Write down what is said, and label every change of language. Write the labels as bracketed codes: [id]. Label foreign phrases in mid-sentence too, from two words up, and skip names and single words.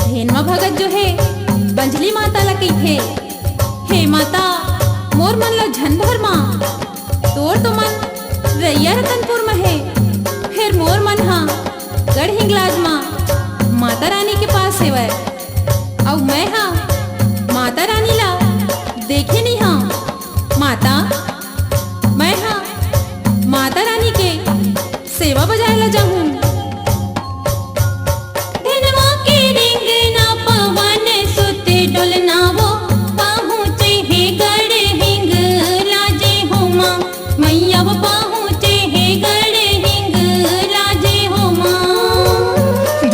[hne] धेनवा भगत जो है बंजली माता ला कही थे, हे माता मोर मन ला झन भर माँ, तोर तो मन रैया रतनपुर में है, फिर मोर मन हा गढ़ हिंगलाज माँ माता रानी के पास है वह, और मैं हा माता रानी ला देखे नहीं हा। माता मैं हाँ माता रानी के सेवा बजाए ला जाऊं। धनवा के रिंगना पवन सुत डोलना वो, पहुँचे है गढ़ हिंग लाजे हो माँ, मैया वो पहुँचे है गढ़ हिंग लाजे हो माँ।